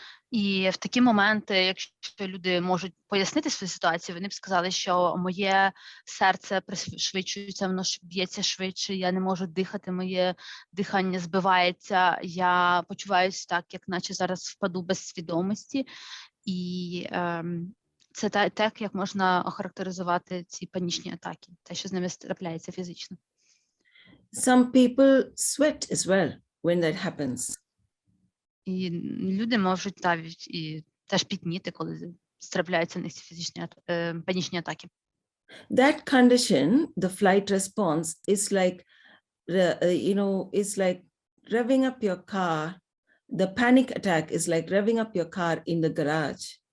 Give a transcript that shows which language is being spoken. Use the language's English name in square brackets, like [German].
[Ukrainian] І в такі моменти, якщо люди можуть пояснити свою ситуацію, вони б сказали, що моє серце пришвидшується, воно б'ється швидше, я не можу дихати, моє дихання збивається, я почуваюся так, як наче зараз впаду без свідомості. І це так, як можна охарактеризувати ці панічні атаки, те, що з ними трапляється фізично. [English] Some people sweat as well when that happens. [Ukrainian] І люди можуть навіть і теж пітніти, коли трапляються в них фізичні панічні атаки. [English] That condition, the flight response, is like, it's like revving up your car. The panic attack is like revving up your car in the garage.